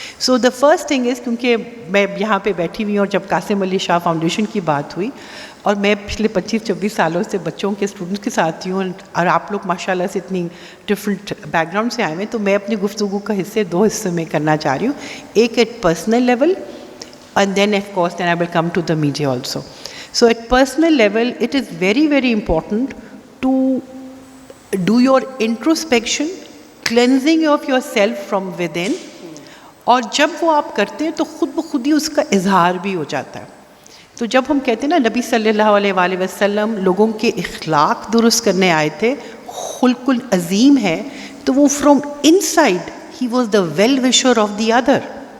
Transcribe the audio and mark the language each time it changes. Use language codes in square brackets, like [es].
[en] so the first thing is, [ur] کیونکہ میں یہاں پہ بیٹھی ہوئی ہوں اور جب قاسم علی شاہ فاؤنڈیشن کی بات ہوئی اور میں پچھلے 25-26 سالوں سے بچوں کے اسٹوڈنٹس کے ساتھ ہوں اور آپ لوگ ماشاء اللہ سے اتنی ڈفرینٹ بیک گراؤنڈ سے آئے ہوئے ہیں، تو میں اپنی گفتگو کا دو حصے میں کرنا چاہ رہی ہوں. [en] ایک at personal level and then of course then I will come to the media also. So at personal level, it is very, very important to do your introspection, cleansing of yourself from within. [ur] اور جب وہ آپ کرتے ہیں تو خود بخود ہی اس کا اظہار بھی ہو جاتا ہے. تو جب ہم کہتے ہیں نا نبی صلی اللہ علیہ وآلہ وسلم لوگوں کے اخلاق درست کرنے آئے تھے، خلق عظیم ہے، تو وہ [en] From inside ہی was the well wisher of the other.